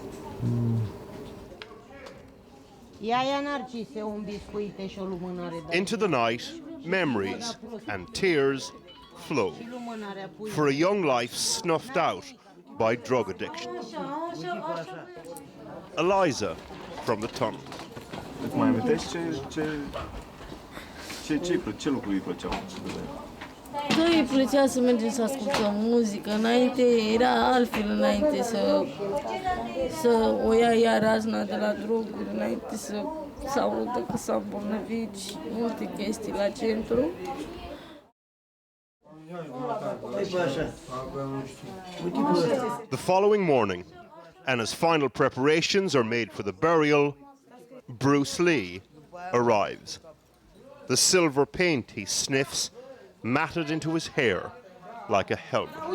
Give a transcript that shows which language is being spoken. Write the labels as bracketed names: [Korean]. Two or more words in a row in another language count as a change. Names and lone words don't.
[English] Into the night, memories and tears flow for a young life snuffed out by drug addiction. Eliza from the tunnel. [Romanian] Mai amintești ce lucruri îi plăceau? Da, îi plăcea să mergem să ascultăm muzică. Înainte era altfel, înainte să o ia ea razna de la droguri, înainte să audă că s-a îmbolnăvit și multe chestii la centru. [English] The following morning, and as final preparations are made for the burial, Bruce Lee arrives. The silver paint he sniffs matted into his hair like a helmet.